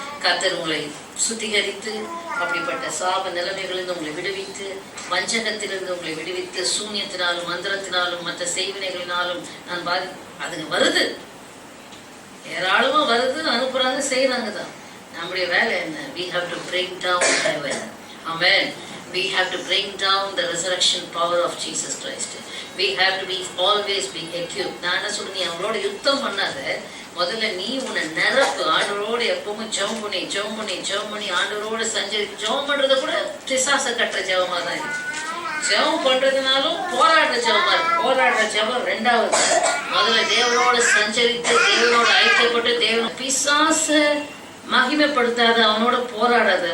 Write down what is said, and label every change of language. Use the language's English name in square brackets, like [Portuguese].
[Tamil] கர்த்தர் உங்களை சுத்திகரித்து அப்படிப்பட்ட சாப நிலைமைகளிலிருந்து உங்களை விடுவித்து, வஞ்சகத்திலிருந்து உங்களை விடுவித்து, சூன்யத்தினாலும் மந்திரத்தினாலும் மற்ற செய்வினைகளினாலும் நான் அதுங்க வருது, ஏராளமா வருது, அனுப்புறாங்க, செய்யறாங்க தான். நம்முடைய வேலை என்ன? [English] we have to bring down heaven. Amen. We have to bring down the resurrection power of Jesus Christ. We have to be always be equipped. [Tamil] நான் என்ன சொல்றேன், நீ அவங்களோட யுத்தம் பண்ணாத, முதல்ல நீ உன்னை நிரப்பு. ஆண்டவரோடு எப்பவும் ஜெபம் பண்ணி ஆண்டவரோடு சஞ்சரித்து ஜெபம் பண்றதை கூட பிசாச கட்டுற ஜெபமா தான் இருக்கு. ஜெபம் பண்றதுனாலும் போராடுற ஜெபமா இருக்கு. போராடுற ஜெபம் ரெண்டாவது. முதல்ல தேவனோடு சஞ்சரித்து, தேவனோடு ஐக்கியப்பட்டு, தேவன் பிசாச மகிமைப்படுத்தாத, அவனோட போராடாத.